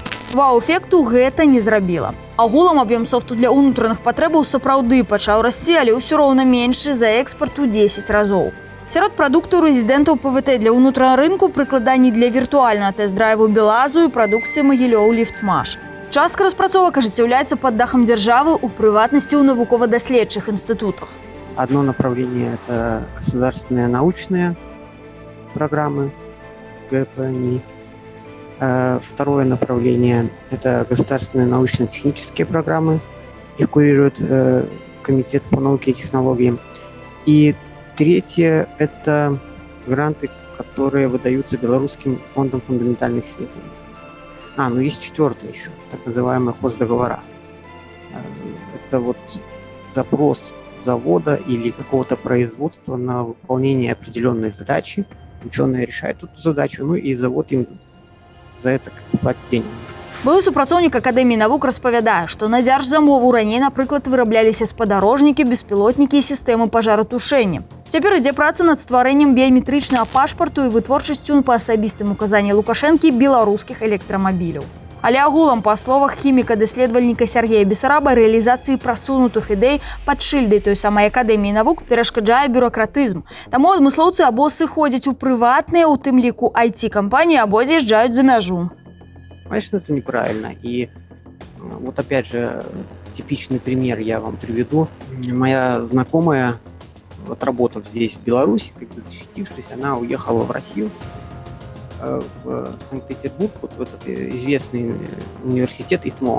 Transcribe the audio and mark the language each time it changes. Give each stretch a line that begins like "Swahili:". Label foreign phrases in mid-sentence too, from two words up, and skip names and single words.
Belarusian: Вау-эфекту гэта не зрабіла. Агулам аб'ём софту для ўнутраных патрэбаў сапраўды пачаў расці, але ўсё роўна меншы за экспарт у 10 разоў. Сярод прадуктаў рэзідэнтаў ПВТ для ўнутранага рынку прыкладанні для віртуальнага тэст-драйву Белазу і прадукцыі Магілёў Ліфтмаш. Частка распрацовак ажыццяўляецца пад дахам дзяржавы, у прыватнасці ў навукова-даследчых институтах.
Russian: Одно направление – это государственные научные программы ГПНИ. Второе направление – это государственные научно-технические программы. Их курирует Комитет по науке и технологиям. И третье – это гранты, которые выдаются Белорусским фондом фундаментальных исследований. Есть четвертое еще, так называемые хоздоговора. Это вот запрос завода или какого-то производства на выполнение определенной задачи. Ученые решают эту задачу, и завод им за это платит деньги.
Belarusian: Былы супрацоўнік Акадэміі навук распавядае, што на дзяржзамову раней, напрыклад, вырабляліся спадарожнікі, беспілотнікі і сістэмы пажаратушэння. Цяпер ідзе праца над стварэннем біяметрычнага пашпарту і вытворчасцю па асабістым указанні Лукашэнкі беларускіх электрамабіляў. Але агулам, па словах хіміка-даследавальніка Сергея Бесараба, рэалізацыі прасунутых ідэй пад шыльдай той самай Акадэміі навук перашкаджае бюракратызм. Таму адмыслоўцы або сыходзяць у прыватныя, у тым ліку IT-кампаніі, або з'язджаюць за мяжу.
Russian: Конечно, это неправильно. И вот опять же, типичный пример я вам приведу. Моя знакомая, отработав здесь, в Беларуси, как бы защитившись, она уехала в Россию, в Санкт-Петербург, вот в этот известный университет ИТМО.